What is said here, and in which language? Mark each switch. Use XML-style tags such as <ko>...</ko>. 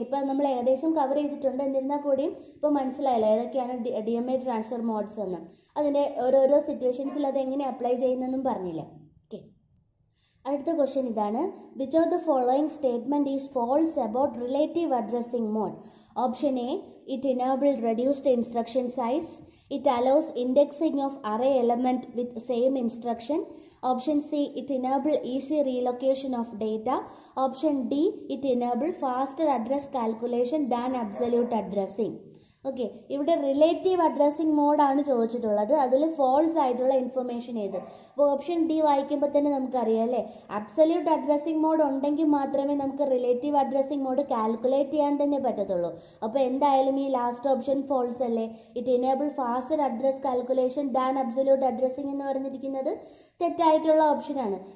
<ml>ഇപ്പോൾ നമ്മൾ ഏകദേശം കവർ ചെയ്തിട്ടുണ്ട്, എന്നിരുന്നാൽ കൂടിയും ഇപ്പോൾ മനസ്സിലായല്ലോ ഏതൊക്കെയാണ് DMA ട്രാൻസ്ഫർ മോഡ്സ് എന്ന്. അതിൻ്റെ ഓരോരോ സിറ്റുവേഷൻസിൽ അത് എങ്ങനെ അപ്ലൈ ചെയ്യുന്നതെന്നും പറഞ്ഞില്ലേ. ഓക്കെ, അടുത്ത ക്വസ്റ്റ്യൻ ഇതാണ്.</ml> <en>Which of the following statement is false about relative addressing mode? Option A, it enabled reduced instruction size. It allows indexing of array element with same instruction. Option C, it enabled easy relocation of data. Option D, it enabled faster address calculation than absolute addressing.</en> <ml>Okay, ഇവിടെ relative addressing മോഡാണ് ചോദിച്ചിട്ടുള്ളത്. അതിൽ false ആയിട്ടുള്ള information ഏത്? അപ്പോൾ option D വായിക്കുമ്പോൾ തന്നെ നമുക്കറിയാം അല്ലേ, അബ്സല്യൂട്ട് അഡ്രസ്സിംഗ് മോഡ് ഉണ്ടെങ്കിൽ മാത്രമേ നമുക്ക് റിലേറ്റീവ് അഡ്രസ്സിംഗ് മോഡ് കാൽക്കുലേറ്റ് ചെയ്യാൻ തന്നെ പറ്റത്തുള്ളൂ. അപ്പോൾ എന്തായാലും ഈ ലാസ്റ്റ് ഓപ്ഷൻ ഫോൾസ് അല്ലേ.</ml> <en>it enable faster address calculation than absolute addressing</en> <ml>എന്ന് പറഞ്ഞിരിക്കുന്നത് തെറ്റായിട്ടുള്ള ഓപ്ഷനാണ്.</ml>